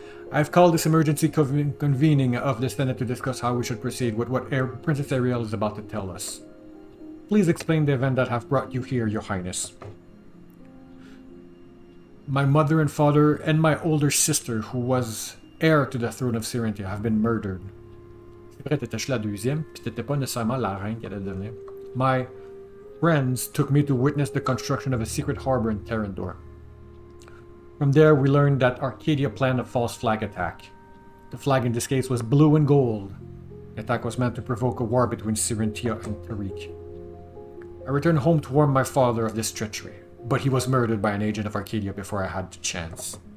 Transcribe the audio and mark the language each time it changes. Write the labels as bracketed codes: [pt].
[en] I've called this emergency convening of the Senate to discuss how we should proceed with what Princess Ariel is about to tell us. Please explain the event that have brought you here, Your Highness. My mother and father and my older sister, who was heir to the throne of Syrinthia, have been murdered. [fr] C'est vrai, t'étais juste la deuxième, puis t'étais pas nécessairement la reine qu'elle allait devenir. [en] My friends took me to witness the construction of a secret harbor in Terrandor. From there, we learned that Arcadia planned a false flag attack. The flag in this case was blue and gold. The attack was meant to provoke a war between Syrinthia and Tariq. I returned home to warn my father of this treachery, but he was murdered by an agent of Arcadia before I had the chance.